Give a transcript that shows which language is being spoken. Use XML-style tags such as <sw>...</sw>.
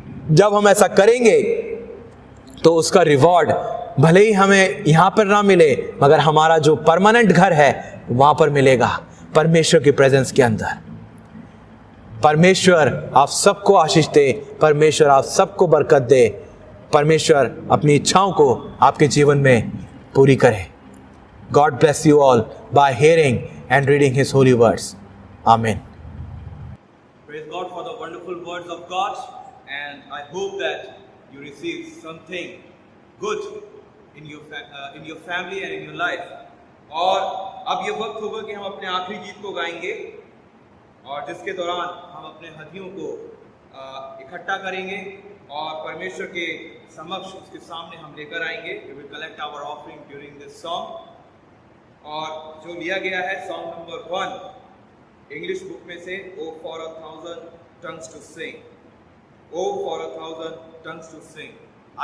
<hi>जब हम ऐसा करेंगे तो उसका रिवॉर्ड भले ही हमें यहां पर ना मिले, मगर हमारा जो परमानेंट घर है वहां पर मिलेगा, परमेश्वर की प्रेजेंस के अंदर। परमेश्वर आप सबको आशीष दे, परमेश्वर आप सबको बरकत दे, परमेश्वर अपनी इच्छाओं को आपके जीवन में पूरी करे।</hi> <en>God bless you all by hearing and reading His holy words. Amen. Praise God for the wonderful words of God, and I hope that you receive something good in your family and in your life.</en> <hi>और अब ये वक्त होगा कि हम अपने आखिरी गीत को गाएंगे, और जिसके दौरान हम अपने हथियों को इकट्ठा करेंगे और परमेश्वर के समक्ष उसके सामने हम लेकर आएंगे।</hi> <en>We will collect our offering during this song,</en> <hi>और जो लिया गया है सॉन्ग नंबर 1 इंग्लिश बुक में से,</hi> <en>O for 1,000 tongues to sing, O for 1,000 tongues to sing.</en>